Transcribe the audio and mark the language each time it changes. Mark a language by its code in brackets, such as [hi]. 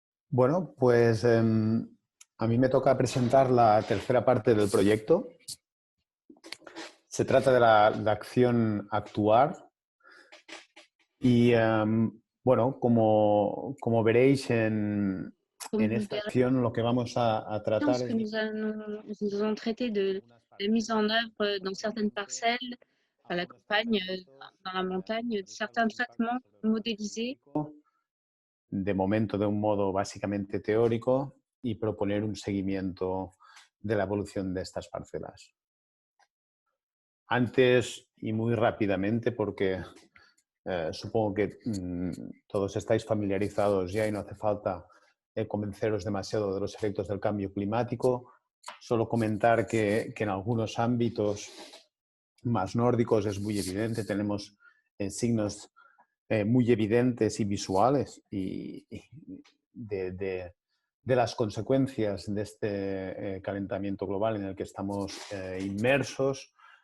[es] Bueno, pues a mí me toca presentar la tercera parte del proyecto. Se trata de la acción actuar. Y bueno, como veréis en esta acción, lo que vamos a tratar es... [fr] Nous allons traiter de la mise en œuvre dans certaines parcelles, à la campagne, dans la montagne, de certains traitements modélisés. [es] De momento de un modo básicamente teórico y proponer un seguimiento de la evolución de estas parcelas. Antes y muy rápidamente, porque supongo que todos estáis familiarizados ya y no hace falta convenceros demasiado de los efectos del cambio climático, solo comentar que en algunos ámbitos más nórdicos es muy evidente, tenemos signos muy evidentes y visuales y de las consecuencias de este calentamiento global en el que estamos inmersos.